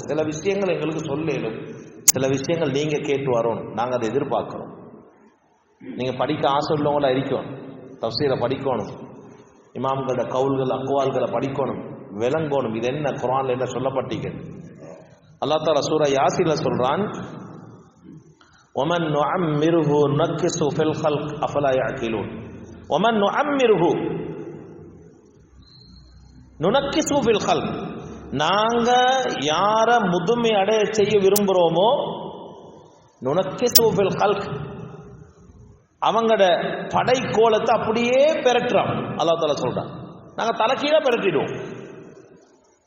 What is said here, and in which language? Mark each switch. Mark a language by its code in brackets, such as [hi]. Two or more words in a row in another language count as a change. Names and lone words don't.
[ta] சில விஷயங்கள் எங்களுக்கு சொல்லணும், சில விஷயங்கள் நீங்க கேட்டு வரணும், நாங்க அதை எதிர்பார்க்கிறோம். நீங்க படிக்க ஆசை உள்ளவங்களா இருக்கணும், தஃசீரை படிக்கணும், இமாம்களோட கவுல்கள் அக்வால்களை படிக்கணும், விளங்கணும். இது என்ன குர்ஆன்ல என்ன சொல்லப்பட்டீங்க? [ar] الله تعالى [ta] சூரா யாசீன்ல சொல்றான், [ar] وَمَن نُعَمِّرْهُ نُنَكِّسْهُ فِي الْخَلْقِ أَفَلَا يَعْقِلُونَ وَمَن نُعَمِّرْهُ ننكسه في الخلق, [ta] நாங்க யார முதுமை அடைய செய்ய விரும்புகிறோமோ [ar] ننكسه في الخلق, [ta] அவங்களோட படைக்கோலத்தை அப்படியே பெரட்டுறோம். [ar] الله تعالى [ta] சொல்றான், நாங்க தலைக்கீழ பெரட்டிடுவோம்.